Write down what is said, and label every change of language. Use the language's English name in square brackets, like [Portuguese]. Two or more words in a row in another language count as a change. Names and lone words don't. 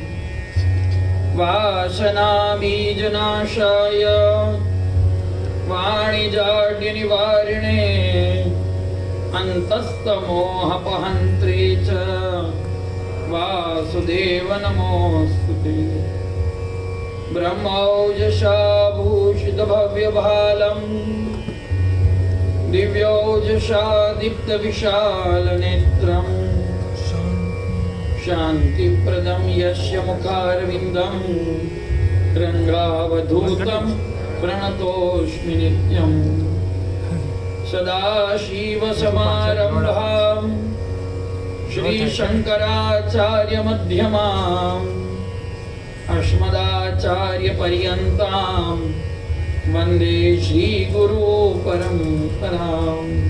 [Sanskrit] વાસના બીજનાશાય વાણિજાડ્ય નિવારિણે અંતસ્તમોહપહંત્રે ચ વાસુદેવ નમોસ્તુતે. બ્રહ્મૌજસા ભૂષિત ભવ્ય ભાલમ દિવ્યૌજસા દીપ્ત વિશાલ નેત્રમ शान्तिप्रदं यस्य मुखारविन्दं रङ्गावधूतं प्रणतोऽस्मि नित्यम् सदाशिवसमारम्भां श्रीशङ्कराचार्यमध्यमाम् अस्मदाचार्यपर्यन्तां वन्दे श्रीगुरुपरम्पराम्।